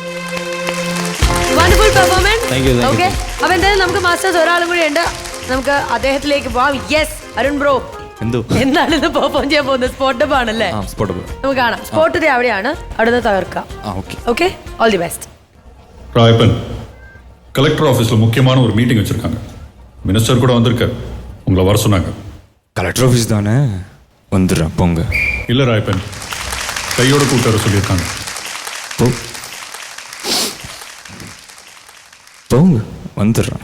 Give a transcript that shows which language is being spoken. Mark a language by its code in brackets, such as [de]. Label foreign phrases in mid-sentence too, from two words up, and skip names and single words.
[ml] ഓക്കെ, അപ്പൊ എന്തായാലും നമുക്ക് മാസ്റ്റേഴ്സ് ഒരാളും കൂടി ഉണ്ട്, നമുക്ക് അദ്ദേഹത്തിലേക്ക് പോവാം. യെസ്, അരുൺ ബ്രോ, എന്താണ് ഇത് പെർഫോം ചെയ്യാൻ പോകുന്നത്? സ്പോട്ട് ഡബ് ആണല്ലേ? നമുക്ക് കാണാം. സ്പോട്ട് അവിടെയാണ്, അവിടെ തകർക്കാം. [en] ഓക്കെ, all the best. [ta] ராயப்பன், கலெக்டர் ஆஃபீஸில் முக்கியமான ஒரு மீட்டிங் வச்சுருக்காங்க. மினிஸ்டர் கூட வந்திருக்கார், உங்களை வர சொன்னாங்க. [en] collector office [ta] தானே, வந்துடுறேன் போங்க. இல்லை ராயப்பன், கையோட கூட்டு வர சொல்லியிருக்காங்க. போங்க, வந்துடுறேன்.